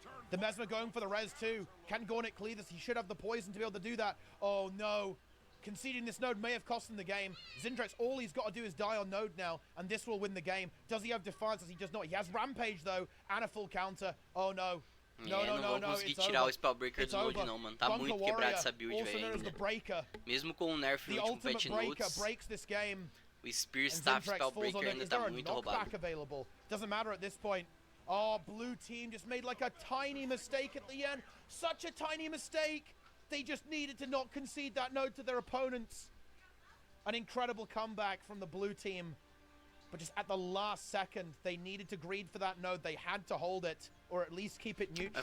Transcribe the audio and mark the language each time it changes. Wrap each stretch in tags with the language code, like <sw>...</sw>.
<en>The Mesmer going for the res too. Can Gornet clear this? He should have the poison to be able to do that. Oh, no. Conceding this node may have cost him the game. Zintrax, all he's got to do is die on node now, and this will win the game. Does he have Defiance? Does he just not? He has Rampage, though, and a full counter. Oh, no.</en> <pt>Não vou conseguir tirar o Spellbreaker do Node não, mano. Tá muito quebrado essa build, velho. Mesmo com o nerf no último patch notes, o Spear Staff Spellbreaker ainda tá muito roubado.</pt> <en>Doesn't matter at this point. Oh, blue team just made like a tiny mistake at the end. Such a tiny mistake. They just needed to not concede that node to their opponents. An incredible comeback from the blue team. but just at the last second, they needed to greed for that node. They had to hold it, or at least keep it neutral.</en>